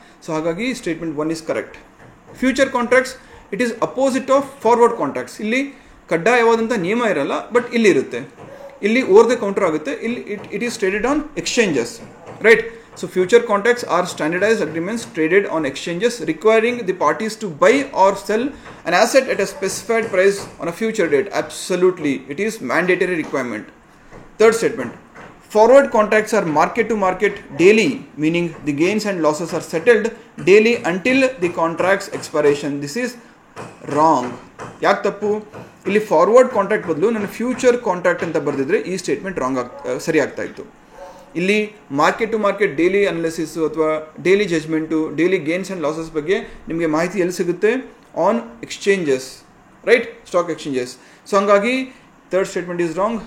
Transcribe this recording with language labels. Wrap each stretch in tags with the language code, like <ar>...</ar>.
<kn>So ಹಾಗಾಗಿ</kn> <en>Statement 1 is correct. Future contracts it is opposite of forward contracts.</en> <kn>ಇಲ್ಲಿ ಕಡ್ಡಾಯವಾದಂಥ ನಿಯಮ ಇರಲ್ಲ, ಬಟ್ ಇಲ್ಲಿ ಇರುತ್ತೆ. ಇಲ್ಲಿ ಓವರ್ ದ ಕೌಂಟರ್ ಆಗುತ್ತೆ. ಇಲ್ಲಿ</kn> <en>It is traded on exchanges, right? So future contracts are standardized agreements traded on exchanges requiring the parties to buy or sell an asset at a specified price on a future date. Absolutely, it is mandatory requirement. Third statement, forward contracts are market to market daily, meaning the gains and losses are settled daily until the contract's expiration. This is wrong.</en> <kn>ಯಾಕೆ ತಪ್ಪು? ಇಲ್ಲಿ forward contract ಬದಲು ನಾನು future contract ಅಂತ ಬರೆದಿದ್ರೆ ಈ statement ಸರಿ ಆಗ್ತಾ ಇತ್ತು. ಇಲ್ಲಿ market to market daily analysis ಅಥವಾ daily judgement, daily gains and losses ಬಗ್ಗೆ ನಿಮಗೆ ಮಾಹಿತಿ ಎಲ್ಲಿ ಸಿಗುತ್ತೆ?</kn> <en>On exchanges, right? Stock exchanges.</en> <kn>So ಹಂಗಾಗಿ</kn> <en>Third statement is wrong.</en>